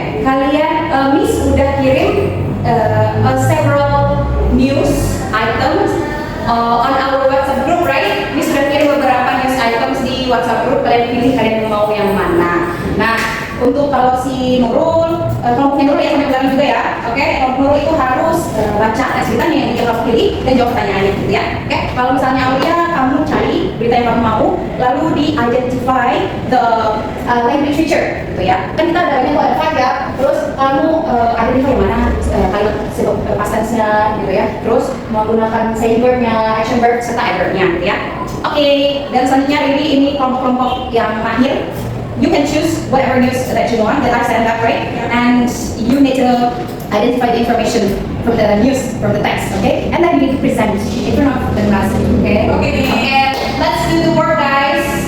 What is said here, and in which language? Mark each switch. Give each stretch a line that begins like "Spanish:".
Indonesian: Kalian Miss udah kirim
English: several news items on our WhatsApp group, right?
Indonesian: Miss sudah kirim beberapa news items di WhatsApp group. Kalian pilih kalian mau yang mana. Nah, untuk kalau si Nurul, kelompoknya Nurul ya sampai belakang juga ya. Oke, kelompok Nurul itu harus baca tes beritanya yang dia harus pilih dan jawab pertanyaannya gitu ya. Oke, kalau misalnya Aulia, kamu cari berita yang kamu mau, lalu di
English: identify the language feature
Indonesian: gitu ya. Kan kita ada banyak tuh, ada 5 ya. Terus kamu identify yang mana kalimat past tense-nya gitu ya. Terus menggunakan saying verb-nya, action verb serta adverb-nya gitu ya. Oke, dan selanjutnya ini kelompok-kelompok yang mahir.
English: You can choose whatever news that you want that I sent up, right? And you need to identify the information from the news, from the text, okay? And then you need to present in front of the class, okay? Okay, let's do the work, guys.